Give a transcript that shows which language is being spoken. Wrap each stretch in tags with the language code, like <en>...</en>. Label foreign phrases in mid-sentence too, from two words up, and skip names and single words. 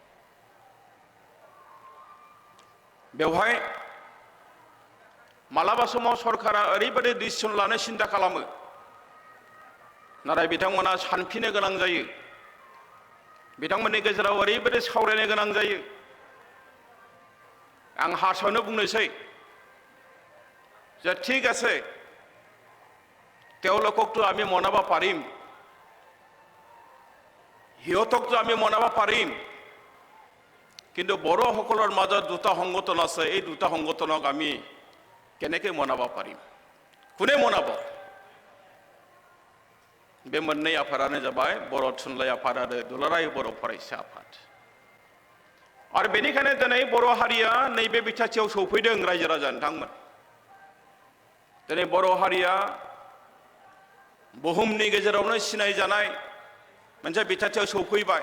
<brx>बेवहाय मालाबा समाव सरकारा ओरैबायदि डिसिसन लानो सिन्था खालामो, नाथाय बिथांमोना सानफिननो गोनां जायो, बिथांमोननि गेजेराव ओरैबायदि सावरायनो गोनां जायो। आं हारसायावनो बुंनोसै</brx> <as>যে ঠিক আছে, তেওঁলোককতো আমি মনাব পাৰিম, সিহঁতকতো আমি মনাব পাৰিম, কিন্তু বড়োসকলৰ মাজত দুটা সংগঠন আছে, এই দুটা সংগঠনক আমি কেনেকৈ মনাব পাৰিম, কোনে মনাব?</as> <brx>बे मोननै आफादानो जाबाय बर' थुनलाइ आफाद आरो दुलाराय बर' फरायसा आफाद। आरो बेनिखायनो दिनै बर' हारिया नैबे बिथाथियाव सौफैदों। रायजो राजा नोंथांमोन, दिनै बर' हारिया बुहुमनि गेजेरावनो सिनायजानाय मोनसे बिथाथियाव सौफैबाय।</brx>